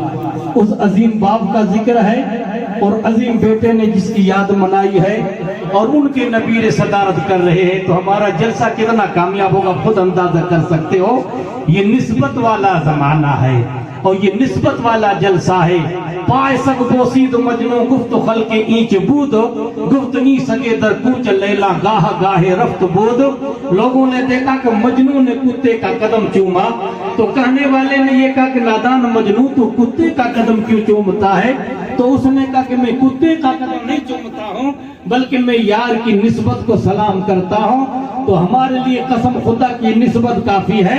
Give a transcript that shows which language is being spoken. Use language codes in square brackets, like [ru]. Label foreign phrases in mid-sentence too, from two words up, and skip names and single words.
[ur] اس عظیم باپ کا ذکر ہے اور عظیم بیٹے نے جس کی یاد منائی ہے اور ان کے نبی صدارت کر رہے ہیں، تو ہمارا جلسہ کتنا کامیاب ہوگا خود اندازہ کر سکتے ہو. یہ نسبت والا زمانہ ہے اور یہ نسبت والا جلسہ ہے. [fa] پائے سگ بوسید مجنوں گفت خلق اینچ بود، گفت نی سگے در کوچ لیلا گاہ گاہے رفت بود. [ur] لوگوں نے دیکھا کہ مجنوں نے کتے کا قدم چوما تو کہنے والے نے یہ کہا کہ نادان مجنوں تو کتے کا قدم کیوں چومتا ہے؟ تو اس نے کہا کہ میں کتے کا قدم نہیں چومتا ہوں بلکہ میں یار کی نسبت کو سلام کرتا ہوں. تو ہمارے لیے قسم خدا کی نسبت کافی ہے.